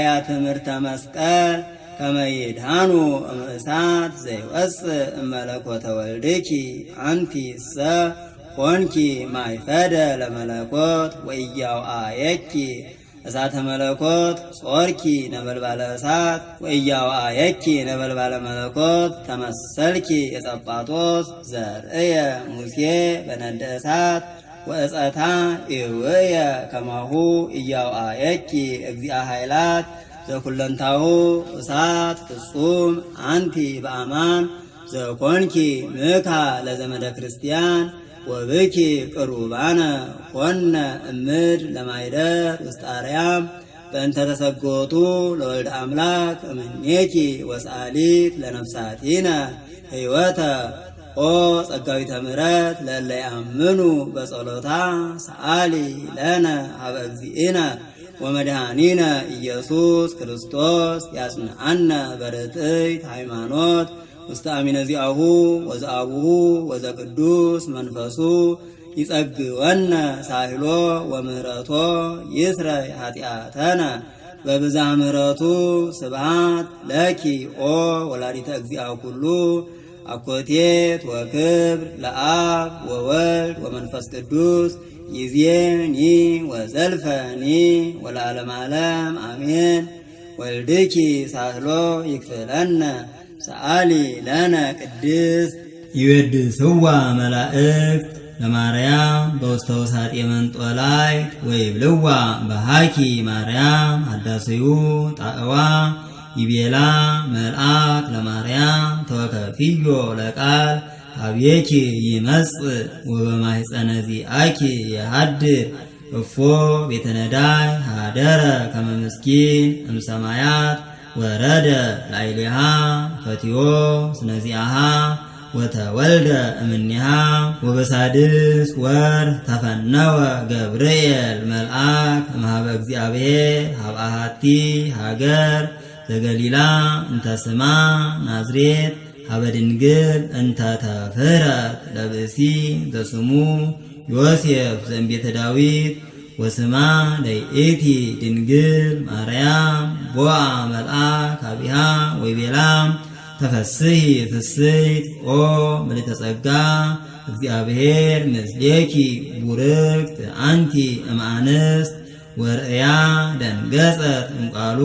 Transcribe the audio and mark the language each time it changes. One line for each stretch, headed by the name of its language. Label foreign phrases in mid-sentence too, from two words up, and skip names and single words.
Geez: ትምህርተ መስቀል ከመ ይድኃኑ እምእሳት ዘይወፅእ እመለኮተ ወልድኪ አንቲ እሰ ኮንኪ ማይፈደ ለመለኮት ወኢያውአየኪ እሳተ መለኮት ጾርኪ ነበልባለ እሳት ወኢያውአየኪ ነበልባለ መለኮት ተመሰልኪ የጸጳጦስ ዘርእየ ሙሴ በነደ እሳት ወእፀታ ኢውየ ከማሁ ኢያውአየኪ እግዚአ ኃይላት ዘኩለንታሁ እሳት ፍጹም አንቲ በአማን ዘኮንኪ ምካ ለዘመደ ክርስቲያን ወብኪ ቅሩባነ ኮነ እምድ ለማይደር ውስጥ አርያም በእንተ ተሰጎቱ ለወልድ አምላክ እምኔኪ ወሰአሊት ለነፍሳቲነ ሕይወተ ኦ ጸጋዊተ ምሕረት ለእለ ያምኑ በጸሎታ ሰአሊ ለነ ሀበ እግዚእነ ወመድኃኒነ ኢየሱስ ክርስቶስ ያጽንዓነ በርትዕት ሃይማኖት ውስተ አሚነ ዚአሁ ወዘአቡሁ ወዘቅዱስ መንፈሱ ይጸግወነ ሳህሎ ወምህረቶ ይስረይ ኃጢአተነ በብዝኃ ምሕረቱ ስብሐት ለኪ ኦ ወላዲተ እግዚአ ኩሉ አኮቴት ወክብር ለአብ ወወልድ ወመንፈስ ቅዱስ ይዜኒ ወዘልፈኒ ወለዓለመ ዓለም አሜን። ወልድኪ ሳህሎ ይክፍለነ ሰአሊ ለነ ቅድስት ይወድስዋ መላእክት ለማርያም በውስተ ውሳጤ መንጦላዕት ወይብልዋ በሃኪ ማርያም አዳስዩ ጣዕዋ ይቤላ መልአክ ለማርያም ተወከፊዮ ለቃል አብየኪ ይመጽእ ወበማኅፀነ ዚአኪ የሃድር እፎ ቤተ ነዳይ ሃደረ ከመ ምስኪን እምሰማያት ወረደ ላዕሌሃ ፈቲዮ ስነዚአሃ ወተወልደ እምኔሃ ወበሳድስ ወር ተፈነወ ገብርኤል መልአክ እምኀበ እግዚአብሔር ሀብአሃቲ ሃገር ዘገሊላ እንተ ስማ ናዝሬት ሀበ ድንግል እንተ ተፍህረት ለብእሲ ዘስሙ ዮሴፍ ዘእምቤተ ዳዊት ወስማ ለይእቲ ድንግል ማርያም ቦአ መልአክ አቢሃ ወይቤላ ተፈስሒ ፍስሕት ኦ ምልዕተ ጸጋ እግዚአብሔር ምስሌኪ ቡርክት አንቲ እምአንስት ወርእያ ደንገጸት እምቃሉ